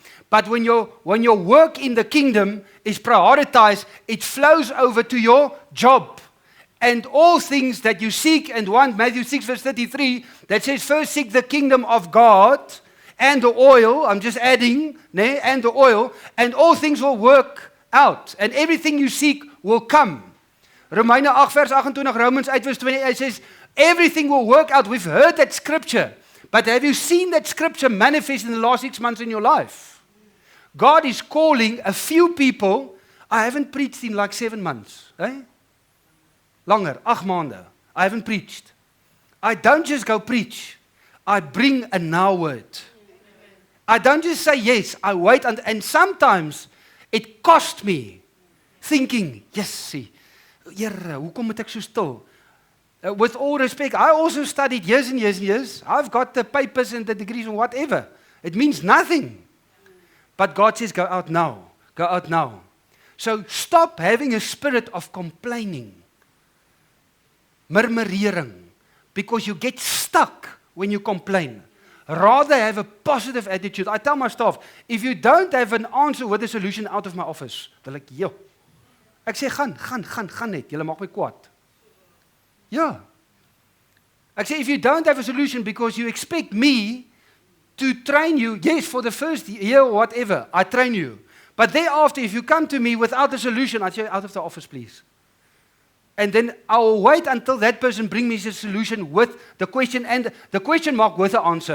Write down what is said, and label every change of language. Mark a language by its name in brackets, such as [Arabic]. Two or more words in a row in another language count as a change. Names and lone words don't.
[English] But when your work in the kingdom is prioritized, it flows over to your job. And all things that you seek and want, Matthew 6 verse 33, that says, first seek the kingdom of God and the oil, I'm just adding, and the oil, and all things will work out. And everything you seek will come. [Afrikaans] Romeine 8 vers 28, [English] Romans 8 verse 28 says, everything will work out. We've heard that scripture. But have you seen that scripture manifest in the last 6 months in your life? God is calling a few people. I haven't preached in like 7 months. [Afrikaans] Langer, 8 maande. [English] I haven't preached. I don't just go preach. I bring a now word. I don't just say yes. I wait. And sometimes it cost me thinking, yes, see, [Afrikaans] Here, hoekom moet ek so stil? [English] With all respect, I also studied years and years and years. I've got the papers and the degrees and whatever. It means nothing. But God says, go out now. Go out now. So stop having a spirit of complaining. [Afrikaans] Murmurering. [English] Because you get stuck when you complain. Rather have a positive attitude. I tell my staff, if you don't have an answer with a solution out of my office, they're like, yo. [Afrikaans] Ek sê, gaan net. Julle maak my kwaad. Ja. Ek sê, [English] if you don't have a solution because you expect me to train you, yes, for the first year or whatever, I train you. But thereafter, if you come to me without a solution, I say, out of the office, please. And then I will wait until that person brings me a solution with the question and the question mark with the answer.